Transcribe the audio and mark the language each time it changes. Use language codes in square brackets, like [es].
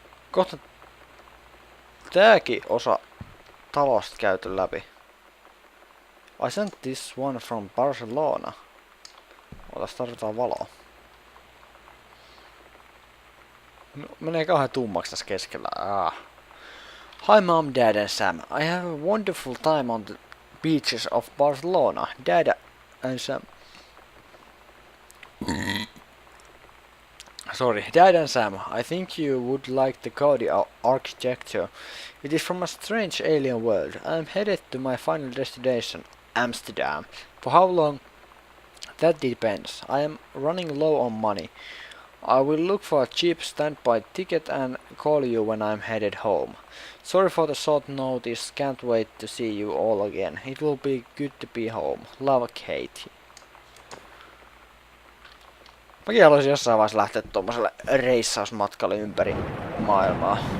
[fi] Kohta tääkin osa talosta käyty läpi. [en] I sent this one from Barcelona. [fi] Otas, tarvitaan valoa. No, menee kauhean tummaksi tässä keskellä. [en] Hi mom, dad and Sam. I have a wonderful time on the beaches of Barcelona. Dad and Sam. Dad and Sam, I think you would like the Gaudi architecture. It is from a strange alien world. I am headed to my final destination, Amsterdam. For how long? That depends. I am running low on money. I will look for a cheap standby ticket and call you when I'm headed home. Sorry for the short notice, can't wait to see you all again. It will be good to be home. Love, Katie. [fi] Mäkin haluaisin jossain vaiheessa lähteä tuommoiselle reissausmatkalle ympäri maailmaa.